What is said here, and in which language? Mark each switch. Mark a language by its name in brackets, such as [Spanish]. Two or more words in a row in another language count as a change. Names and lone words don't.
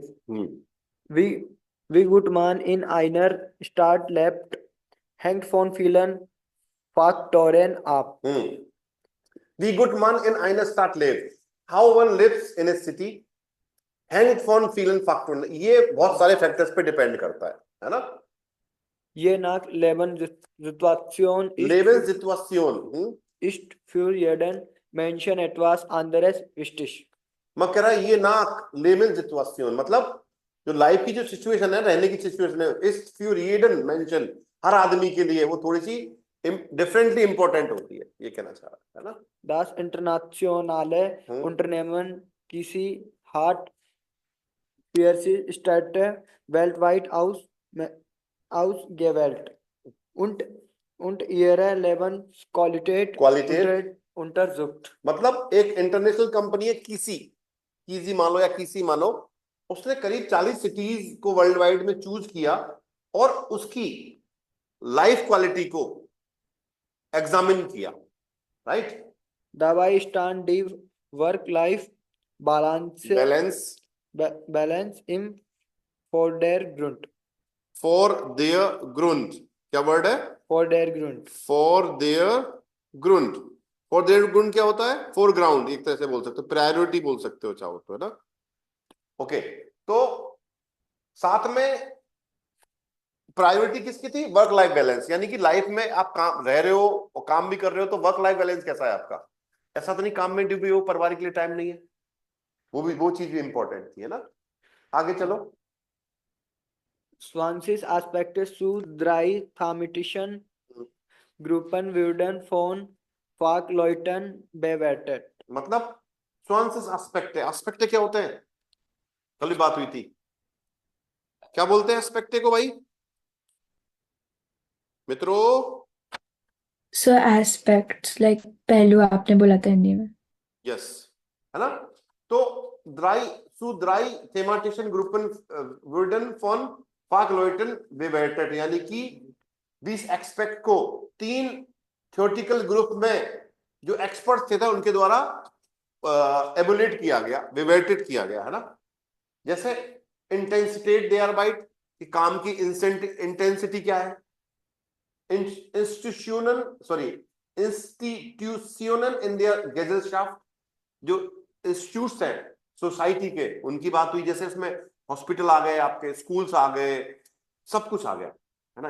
[German] Wie gut man in einer Stadt lebt, hängt von vielen Faktoren ab. Wie gut man in einer Stadt lebt, [English] how one lives in a city, [German] hängt von vielen Faktoren, [Hindi] ये बहुत सारे फैक्टर्स पे डिपेंड करता है ना? [German] Je nach Lebenssituation Lebenssituation, ist für jeden Menschen etwas anderes wichtig. [Hindi] मैं कह रहा ये ना Lebenssituation मतलब जो लाइफ की जो सिचुएशन है, रहने की सिचुएशन है, इस [German] für jeden Menschen, [Hindi] हर आदमी के लिए वो थोड़ी सी डिफरेंटली इंपॉर्टेंट होती है, ये कहना चाह रहा है ना? [German] Das internationale Unternehmen किसी hat Städte weltweit ausgewählt und ihre Lebensqualität untersucht. [Hindi] मतलब एक [English] international company [Hindi] है किसी मानो या किसी मानो, उसने करीब 40 सिटीज को [English] world wide [Hindi] में चूज किया और उसकी [English] life quality [Hindi] को एग्जामिन किया, राइट? [German] Dabei stand die Work-Life-Balance im Vordergrund. Vordergrund, [Hindi] क्या वर्ड है? [German] Vordergrund. Vordergrund. Vordergrund [Hindi] क्या होता है? फोरग्राउंड, एक तरह से बोल सकते हो, प्रायोरिटी बोल सकते हो चाहो तो, है ना? ओके, तो साथ में प्रायोरिटी किसकी थी? [English] work life balance, [Hindi] यानी कि लाइफ में आप काम रह रहे हो और काम भी कर रहे हो, तो [English] work life balance [Hindi] कैसा है आपका? ऐसा तो नहीं काम में डूबे हो, परिवार के लिए टाइम नहीं है, वो चीज भी इंपॉर्टेंट थी, है ना? आगे चलो। [German] 20 Aspekte zu 3 thematischen Gruppen würden von Fachleuten bewertet. [Hindi] मतलब 20 एस्पेक्ट है, एस्पेक्ट क्या होते हैं? कल भी बात हुई थी, क्या बोलते हैं एस्पेक्ट को भाई मित्रों? [English] So aspects like [Hindi] पहलू आपने बोला था हिंदी में। यस, है ना? तो [German] zu drei thematischen Gruppen wurden von Fachleuten bewertet, [Hindi] यानी कि 20 एक्सपेक्ट को 3 [English] theoretical group [Hindi] में जो एक्सपर्ट थे उनके द्वारा एबुलेट किया गया, बेवेटेड किया गया, है ना? जैसे [German] Intensität der Arbeit, [Hindi] कि काम की इंटेंसिटी क्या है, [German] Institutionen in der Gesellschaft, [Hindi] जो इंस्टीट्यूट्स हैं सोसाइटी के, उनकी बात हुई, जैसे उसमें हॉस्पिटल आ गए, आपके स्कूल्स आ गए, सब कुछ आ गया, है ना?